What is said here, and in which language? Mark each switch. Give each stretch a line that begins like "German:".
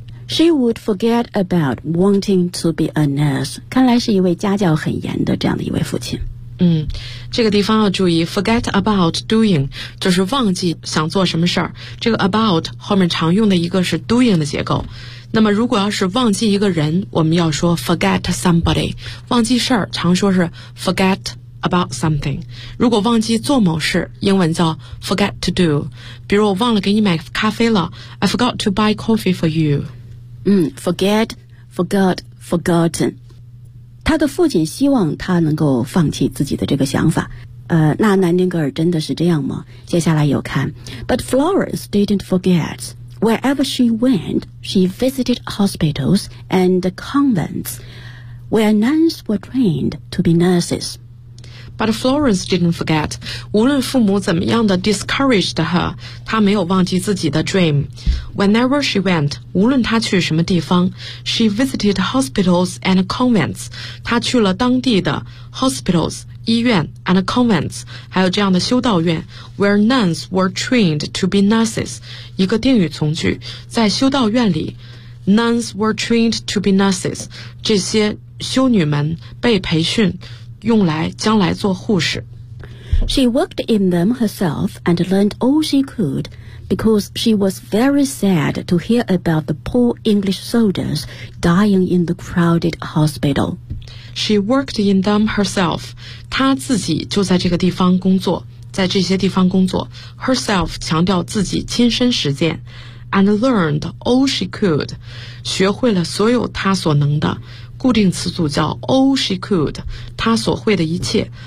English: She would forget about wanting to be a nurse。
Chinese: 看来是一位家教很严的这样的一位父亲。这个地方要注意
English: forget about doing，
Chinese: 就是忘记想做什么事儿。这个 about 后面常用的一个是 doing 的结构，那么如果要是忘记一个人，我们要说
English: forget somebody，
Chinese: 忘记事儿常说是
English: forget about something，
Chinese: 如果忘记做某事，英文叫
English: forget to do，
Chinese: 比如我忘了给你买咖啡了，
English: I forgot to buy coffee for you。 forget, forgot, forgotten。
Chinese: 他的父亲希望他能够放弃自己的这个想法，那南丁格尔真的是这样吗？接下来有看。
English: But Florence didn't forget. Wherever she went, she visited hospitals and convents where nuns were trained to be nurses. But Florence didn't forget.
Chinese: 无论父母怎么样的
English: discouraged her,
Chinese: 她没有忘记自己的 dream.
English: Whenever she went,
Chinese: 无论她去什么地方，
English: she visited hospitals and convents.
Chinese: 她去了当地的
English: hospitals,
Chinese: 医院
English: and convents,
Chinese: 还有这样的修道院
English: where nuns were trained to be nurses.
Chinese: 一个定语从句，在修道院里
English: nuns were trained to be nurses.
Chinese: 这些修女们被培训用来将来做护士。
English: She worked in them herself and learned all she could because she was very sad to hear about the poor English soldiers dying in the crowded hospital. She worked in them herself.
Chinese: 她自己就在这个地方工作，在这些地方工作。
English: Herself
Chinese: 强调自己亲身实践。
English: And learned all she could.
Chinese: 学会了所有她所能的。固定词组叫
English: all she could，
Chinese: 她所会的一切。